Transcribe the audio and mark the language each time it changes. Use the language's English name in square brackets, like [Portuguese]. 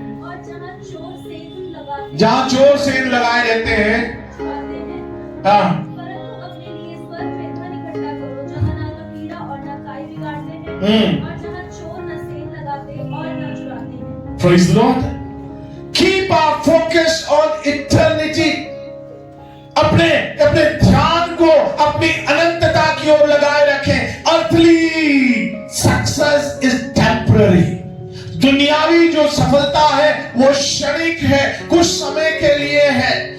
[Hindi] और जहां चोर सेंध लगाते जहां चोर सेंध लगाए रहते हैं. हैं. हाँ, परंतु अपने लिए स्वर्ग में धन इकट्ठा करो, जहां ना तो कीड़ा और ना काई बिगाड़ते हैं, और जहां चोर न सेंध लगाते और न चुराते हैं. [English] praise the Lord. Keep our focus on eternity. [Hindi] अपने अपने ध्यान को अपनी अनंतता की ओर लगाए रखें. [English] Earthly success is temporary. [Hindi] दुनियावी जो सफलता है वो क्षणिक है, कुछ समय के लिए है.